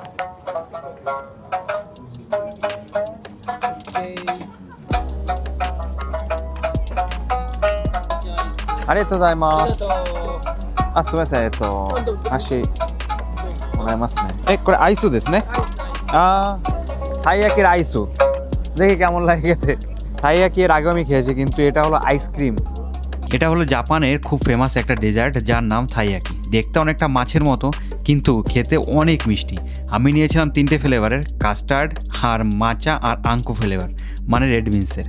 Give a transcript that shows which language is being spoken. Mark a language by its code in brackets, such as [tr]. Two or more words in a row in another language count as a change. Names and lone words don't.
[ja] ありがとうございます。あ、すみません。足もらいますね。これアイスですね。たい焼き [bn] আইস দেখি কেমন লাগে খেতে। তাই 焼き এর আগে আমি খেয়েছি, কিন্তু এটা হলো আইসক্রিম। এটা হলো জাপানের খুব ফেমাস একটা ডেজার্ট যার নাম থাইয়াকি। দেখতে অনেকটা মাছের মতো, কিন্তু খেতে অনেক মিষ্টি। আমি নিয়েছিলাম 3টে ফ্লেভারের, কাস্টার্ড আর মাচা আর আঙ্কো ফ্লেভার, মানে [en] red beans.